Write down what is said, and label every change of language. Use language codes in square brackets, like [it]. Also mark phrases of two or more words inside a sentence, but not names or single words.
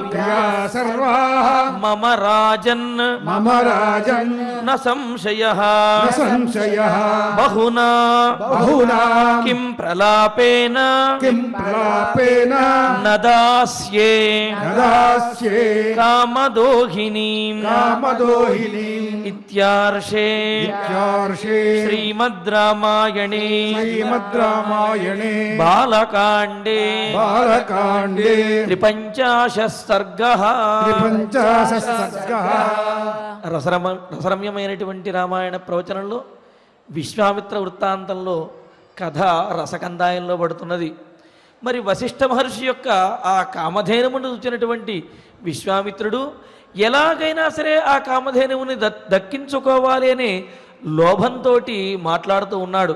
[sa] मम राजन् न संशयः बहुना किं प्रलापेन न दास्ये कामदोहिनीम् इत्यार्षे श्रीमद् रामायणे बालकाण्डे 53 सर्गः [te] రసరమ్యమైనటువంటి రామాయణ ప్రవచనంలో విశ్వామిత్ర వృత్తాంతంలో కథ రసకందాయంలో పడుతున్నది. మరి వశిష్ఠ మహర్షి యొక్క ఆ కామధేనువును చూచినటువంటి విశ్వామిత్రుడు ఎలాగైనా సరే ఆ కామధేనువుని దక్కించుకోవాలి అనే లోభంతో మాట్లాడుతూ ఉన్నాడు.